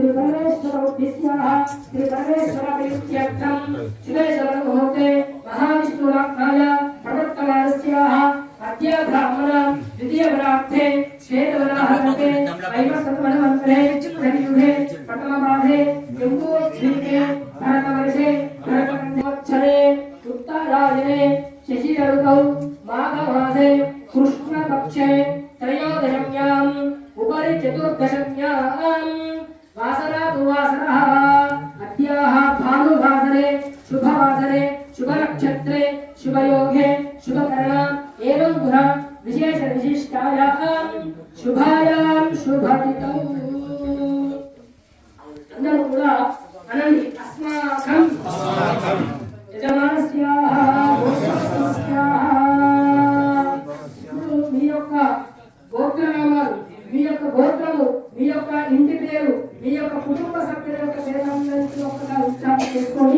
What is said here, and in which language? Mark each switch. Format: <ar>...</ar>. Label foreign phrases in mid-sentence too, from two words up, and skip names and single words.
<sa>పరమేశ్వర ఉద్దిశ్యః శ్రీ పరమేశ్వర ప్రీత్యర్థం శివేశ్వర ముహూర్తే మహావిష్ణురాజ్ఞాయ ప్రవర్తమానస్యాః అద్య బ్రాహ్మణ ద్వితీయ ప్రార్థే శ్వేతవరాహతే వైవస్వతమన్వంతరే కలియుగే ప్రథమపాదే యుగోజ్జీకే భరతవర్షే భరతవంశే ఉత్తరా ऋतौ माघमासे कृष्णपक्षे त्रयोदश्याम् उपरि चतुर्दश्याम् वासरा तु वासरः अद्याः भानुवासरे शुभवासरे शुभनक्षत्रे शुभयोगे शुभकरणा एवं गुण विशेष विशिष्टायाम् शुभायां शुभतिथौ</sa> <te>అందరూ కూడా అనండి</te> <sa>అస్మాకం యజమానస్యాః</sa> <te>మీ యొక్క గోత్రనామాలు మీ యొక్క గోత్రము మీ యొక్క ఇంటి పేరు మీ యొక్క కుటుంబ సభ్యుల యొక్క పేరు ఒక్కసారి ఉచ్చారణ చేసుకొని</te>